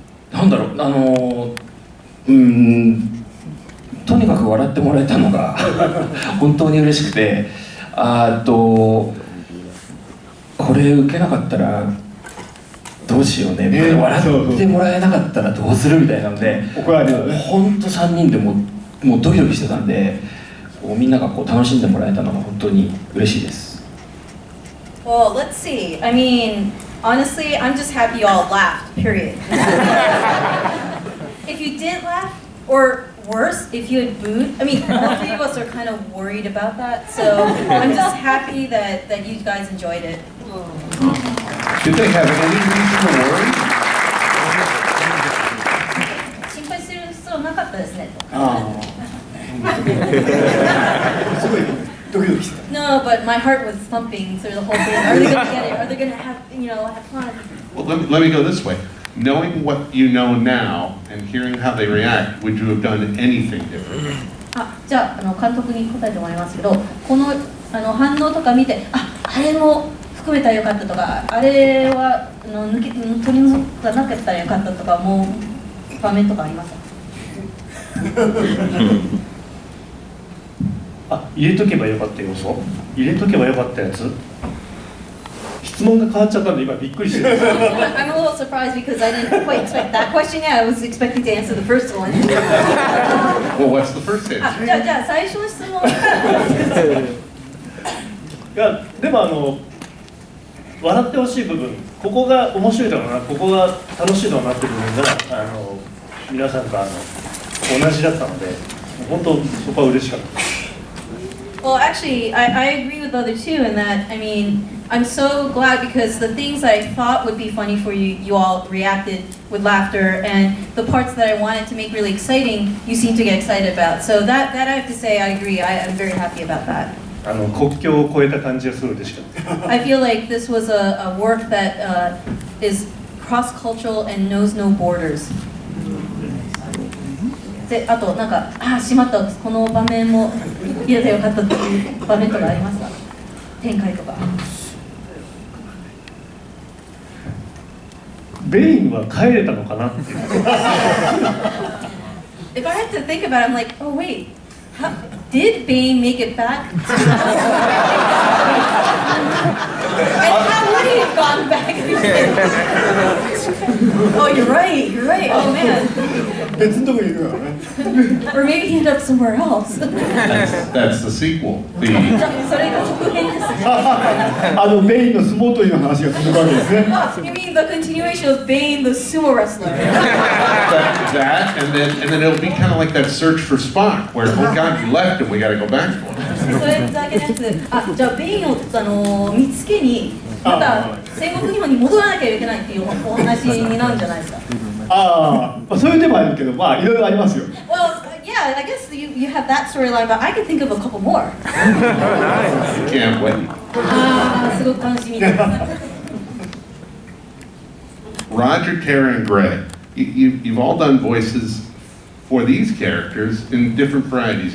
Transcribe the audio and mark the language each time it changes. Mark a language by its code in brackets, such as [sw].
[ja] なんだろう、とにかく笑ってもらえたのが本当に嬉しくて、これ受けなかったらどうしようね、笑ってもらえなかったらどうするみたいなので、本当3人でもうドキドキしてたんで、みんなが楽しんでもらえたのが本当に嬉しいです。 [en] Well, let's see. I mean, honestly, I'm just happy you all laughed, period. If you didn't laugh, or worse, if you had booed, I mean, all three of us are kind of worried about that, so I'm just happy that you guys enjoyed it. Did they have any reason to worry? [ja] 心配する必要なかったですね。 [en] No, but my heart was thumping through the whole thing. Are they going to get it? Are they going to have fun? Well, let me go this way. Knowing what you know now and hearing how they react, would you have done anything different? [ja] じゃあ、監督に答えてもらいますけど、この反応とか見て、あれも含めたらよかったとか、あれは取り除かなかったらよかったとか、もう場面とかありますか？入れとけばよかった要素？入れとけばよかったやつ？質問が変わっちゃったんで今びっくりしてる。 [en] I'm a little surprised because I didn't quite expect that question. Yeah, I was expecting to answer the first one. Well, what's the first answer? [ja] じゃあ最初の質問。いやでも笑ってほしい部分、ここが面白いだろうな、ここが楽しいだろうなっていう部分が皆さんと同じだったので、本当そこは嬉しかった。 [en] Well, actually, I agree with the other two in that, I mean, I'm so glad because the things I thought would be funny for you, you all reacted with laughter, and the parts that I wanted to make really exciting, you seem to get excited about. So that I have to say, I agree. I'm very happy about that. [ja] 国境を越えた感じがすごい嬉しかった。 [en] I feel like this was a work that is cross-cultural and knows no borders. [ja] で、あとなんかしまった、この場面も入れてよかったっていう場面とかありますか？展開とか。ベインは帰れたのかなっていう。 [en] If I had to think about it, I'm like, oh wait, did Bane make it back? And how would he have gone back? Oh, you're right. Oh man. [ja] 別のとこにいるからね。 [en] Or maybe he ended up somewhere else. That's the sequel. [ja] それが続編ですね。ベインの相撲取りの話が続くわけですね。 [en] You mean the continuation of Bane, the sumo wrestler? That and then it'll be kind of like that search for Spock, where oh God, you left and we got to go back for him. [ja] それだけじゃなくて、じゃあベインを見つけにまた戦国日本に戻らなきゃいけないっていうお話になるんじゃないですか。そういう手もあるけど、いろいろありますよ。 [en] Well, yeah, I guess you have that storyline, but I can think of a couple more. Can't wait. [ja] すごく楽しみです。 [en] Roger, Tara, and Greg, you've all done voices for these characters in different varieties.